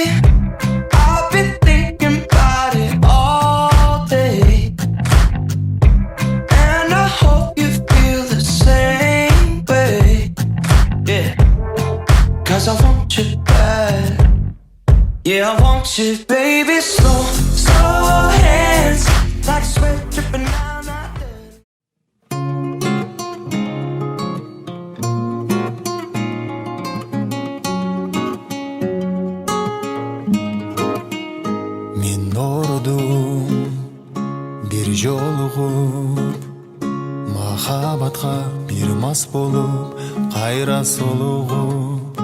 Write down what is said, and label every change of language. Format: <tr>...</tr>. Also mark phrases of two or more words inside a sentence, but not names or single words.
<en>I've been thinking about it all day, and I hope you feel the same way. Yeah, 'cause I want you bad. Yeah, I want you, baby. Slow, slow hands, like sweat dripping down my head.</en> <ky>Мен орудум бир жолугуп, махабатка бир мас болуп, кайра солугуп.</ky>